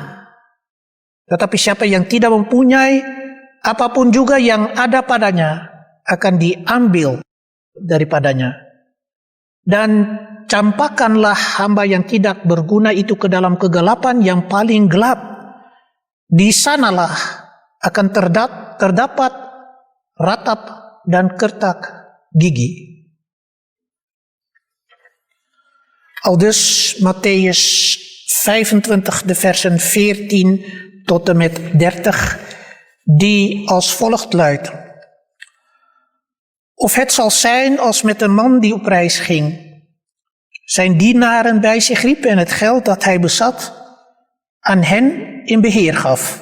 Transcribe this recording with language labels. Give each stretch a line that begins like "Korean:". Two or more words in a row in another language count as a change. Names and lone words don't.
Indonesian: Tetapi siapa yang tidak mempunyai, apapun juga yang ada padanya, akan diambil daripadanya. Dan campakkanlah hamba yang tidak berguna itu ke dalam kegelapan yang paling gelap. Di sanalah akan terdapat ratap dan kertak gigi.
Dutch: Aldus Mattheüs 25, de versen 14 tot en met 30, die als volgt luidt. Of het zal zijn als met een man die op reis ging, zijn dienaren bij zich riep en het geld dat hij bezat aan hen in beheer gaf.